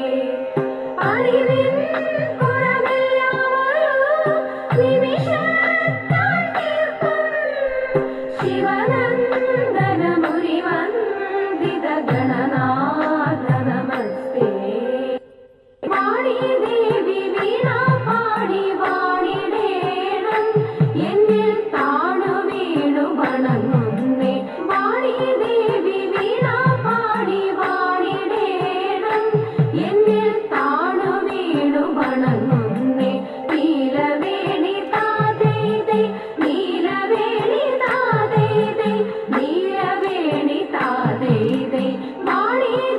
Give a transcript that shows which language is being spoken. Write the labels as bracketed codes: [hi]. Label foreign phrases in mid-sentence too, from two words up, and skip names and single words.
[sa] शिवनंदन मुनिवंदित गणनाथ नमस्ते। [ml] വാണി ദേവി വീണ പാടി വാണിടേണം എന്നിൽ താണു വീണു വണങ്ങുന്നേ। വാണി ദേവി വീണ പാടി വാണിടേണം എന്നിൽ താണു വീണു വണങ്ങുന്നേ। നീലവേണി താതൈതൈ നീലവേണി താതൈതൈ നീലവേണി താതൈതൈ വാണി